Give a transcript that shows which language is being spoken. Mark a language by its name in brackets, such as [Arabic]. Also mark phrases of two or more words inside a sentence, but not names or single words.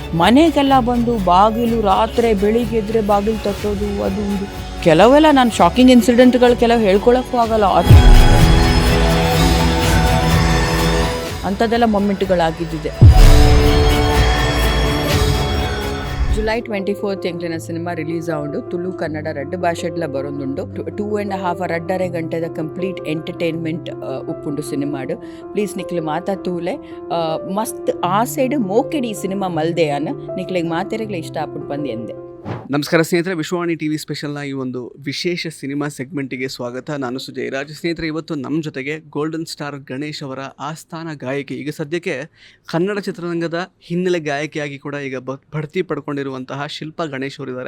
[Kannada] ಮನೆಗೆಲ್ಲ ಬಂದು ಬಾಗಿಲು ರಾತ್ರಿ ಬೆಳಿಗ್ಗೆ ಎದ್ರೆ ಬಾಗಿಲು ತಟ್ಟೋದು ಅದು ಇದು. ಕೆಲವೆಲ್ಲ ನಾನು [English] shocking incidents [Kannada] ಕೆಲವು ಹೇಳ್ಕೊಳಕ್ಕೂ ಆಗಲ್ಲ, ಅಂಥದ್ದೆಲ್ಲ ಮೊಮೆಂಟ್ಗಳಾಗಿದ್ದಿದೆ. [Tulu] ಜುಲೈ 24 ಎಂಕ್ಲಿನ ಸಿನಿಮಾ ರಿಲೀಸ್ ಆಗೊಂಡು ತುಳು ಕನ್ನಡ ರಡ್ಡು ಭಾಷೆಡ್ಲ ಬರೋದುಂಡು. 2.5 ರಡ್ಡರೆ ಗಂಟೆದ [English] complete entertainment [Tulu] ಉಪ್ಪುಂಡು ಸಿನಿಮಾಡು. ಪ್ಲೀಸ್ ನಿಕ್ಲು ಮಾತಾತೂಲೆ ಮಸ್ತ್ ಆ ಸೈಡ್ ಮೋಕೆಡಿ ಸಿನಿಮಾ ಮಲ್ದೆಯಾನ ನಿಕ್ಲಿಗೆ ಮಾತೆರೆಗ್ಲೆ ಇಷ್ಟ ಆಪುಂಡು ಬಂದು ಎಂದೆ. [Kannada] ನಮಸ್ಕಾರ ಸ್ನೇಹಿತರೆ, ವಿಶ್ವವಾಣಿ ಟಿ ವಿ ಸ್ಪೆಷಲ್ನ ಈ ಒಂದು ವಿಶೇಷ [English] cinema segment [Kannada] ಸ್ವಾಗತ. ನಾನು ಸುಜಯ್ ರಾಜ್. ಸ್ನೇಹಿತರೆ, ಇವತ್ತು ನಮ್ಮ ಜೊತೆಗೆ ಗೋಲ್ಡನ್ ಸ್ಟಾರ್ ಗಣೇಶ್ ಅವರ ಆಸ್ಥಾನ ಗಾಯಕಿ, ಈಗ ಸದ್ಯಕ್ಕೆ ಕನ್ನಡ ಚಿತ್ರರಂಗದ ಹಿನ್ನೆಲೆ ಗಾಯಕಿಯಾಗಿ ಕೂಡ ಈಗ ಬಡ್ತಿ ಪಡ್ಕೊಂಡಿರುವಂತಹ ಶಿಲ್ಪಾ ಗಣೇಶ್ ಅವರಿದ್ದಾರೆ.